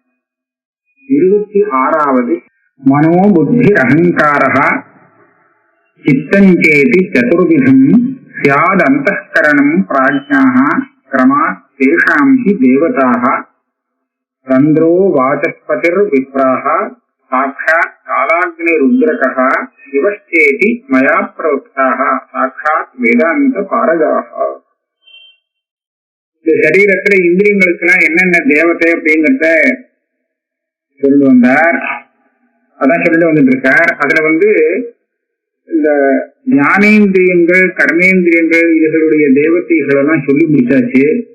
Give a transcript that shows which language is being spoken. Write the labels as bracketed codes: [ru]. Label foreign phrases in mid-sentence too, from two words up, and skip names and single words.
[sa] 26வது मनोबुद्धिरहङ्कारः चित्तञ्चेति चतुर्विधम् स्यादन्तःकरणम् प्राज्ञाः क्रमात् तेषां हि देवताः चन्द्रो वाचस्पतिर्विप्राः साक्षात् कालाग्निरुद्रकः शिवश्चेति मया प्रोक्ताः साक्षात् वेदान्त पारगाः। [ta] இந்த சரீரத்துல இந்திரியங்களுக்கெல்லாம் என்னென்ன தேவதை அப்படிங்கிறத சொல்லி வந்தார். அதான் சொல்லிட்டு வந்துட்டு இருக்கார். அதுல இந்த ஞானேந்திரியங்கள் கர்மேந்திரியங்கள் இதுகளுடைய தேவதைகள் எல்லாம் சொல்லி முடிச்சாச்சு.